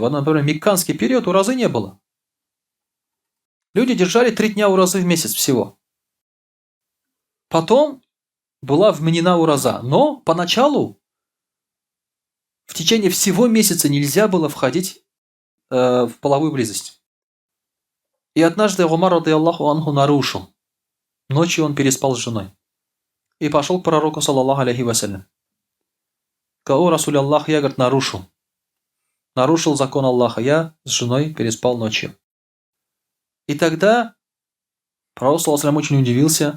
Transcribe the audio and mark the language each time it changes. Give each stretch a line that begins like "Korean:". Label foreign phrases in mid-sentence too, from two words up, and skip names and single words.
Russian: Вот, например, мекканский период уразы не было. Люди держали 3 дня уразы в месяц всего. Потом была вменена ураза. Но поначалу в течение всего месяца нельзя было входить в половую близость. И однажды Умар,
Arabic: رضي الله عنه,
Russian: нарушил. Ночью он переспал с женой. И пошел к пророку,
Arabic: صلى الله عليه وسلم.
Russian: О,
Arabic: رسول الله,
Russian: я, говорит, нарушил. Нарушил закон Аллаха. Я с женой переспал ночью. И тогда пророк,
Arabic: صلى الله عليه,
Russian: очень удивился.